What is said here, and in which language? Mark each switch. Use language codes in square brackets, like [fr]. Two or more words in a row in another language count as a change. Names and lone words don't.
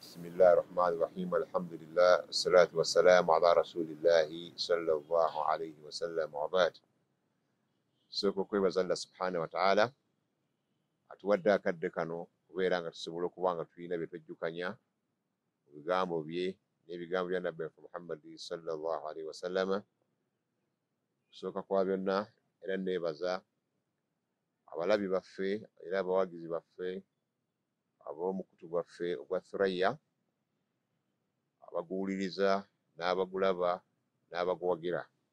[ar] بسم الله الرحمن الرحيم الحمد لله الصلاة والسلام على رسول الله صلى الله عليه وسلم وبعد. [lg] Soko kwebaza [ar] الله سبحانه وتعالى [lg] atuwadde akadde kano kubeera nga tusobola okuba nga tulina bye twejjukanya ebigambo bye n'ebigambo bya Nabbi Muhammad [ar] صلى الله عليه وسلم. [lg] Kusooka kwa byonna era neebaza abalabi baffe era abawagizi baffe ab'omukutu gwaffe ogwa Thuraya, abaguwuliriza n'abagulaba n'abaguwagira.